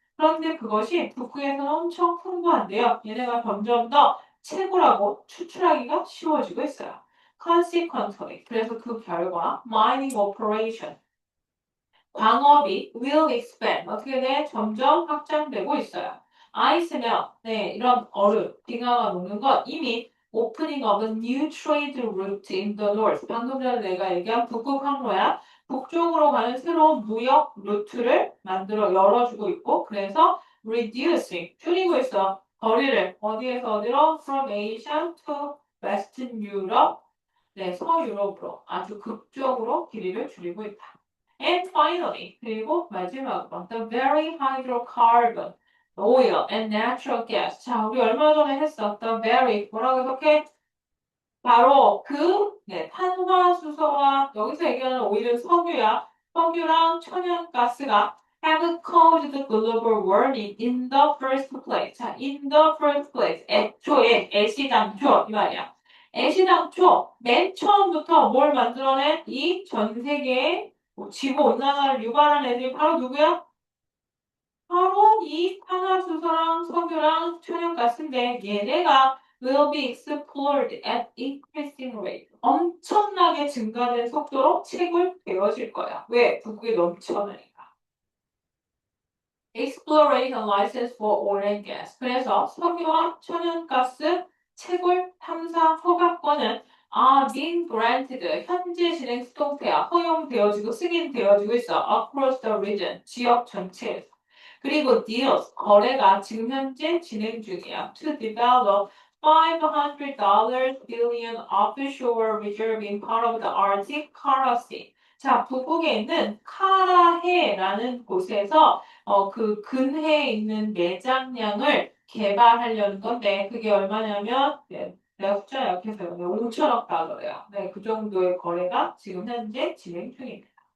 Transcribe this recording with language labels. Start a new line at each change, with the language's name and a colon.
Korean: 그런데 그것이 북극에서는 엄청 풍부한데요. 얘네가 점점 더 채굴하고 추출하기가 쉬워지고 있어요. Consequently, 그래서 그 결과
English: mining operation,
Korean: 광업이
English: will expand,
Korean: 어떻게 돼? 점점 확장되고 있어요. 아이스면, 네, 이런 얼음, 빙하가 녹는 건 이미
English: opening of a new trade route in the north.
Korean: 방금 전에 내가 얘기한 북극 항로야. 북쪽으로 가는 새로운 무역 루트를 열어주고 있고, 그래서 reducing, 줄이고 있어. 거리를 어디에서 어디로?
English: From Asia to Western Europe.
Korean: 네, 서유럽으로 아주 극적으로 길이를 줄이고 있다.
English: And finally,
Korean: 그리고 마지막으로
English: the very hydrocarbon, oil and natural gas.
Korean: 자, 우리 얼마 전에 했어.
English: the very
Korean: 뭐라고 해석해? 바로 네, 탄화수소와 여기서 얘기하는 오일은 석유야. 석유랑 천연가스가
English: have caused the global warming in the first place. 자, in the first place.
Korean: 애초에, 애시당초 이 말이야. 애시당초 맨 처음부터 뭘 만들어낸 이 전 세계의 지구 온난화를 유발한 애들이 바로 누구야? 바로 이 탄화수소랑 석유랑 천연가스인데 얘네가
English: will be explored at increasing rate.
Korean: 엄청나게 증가된 속도로 채굴되어질 거야. 왜? 북극이 넘쳐나니까.
English: Exploration license for oil and gas.
Korean: 그래서 석유와 천연가스 채굴 탐사 허가권은
English: being granted.
Korean: 현재 진행 수동태야. 허용되어지고 승인되어지고 있어.
English: Across the region.
Korean: 지역 전체에서. 그리고 deals, 거래가 지금 현재 진행 중이야.
English: To develop $500 billion offshore reserve in part of the Arctic Kara Sea.
Korean: 자, 북극에 있는 카라해라는 곳에서 그 근해에 있는 내장량을 개발하려는 건데 그게 얼마냐면 네, 내가 숫자 약해서요. 5천억 달러예요. 네, 그 정도의 거래가 지금 현재 진행 중입니다.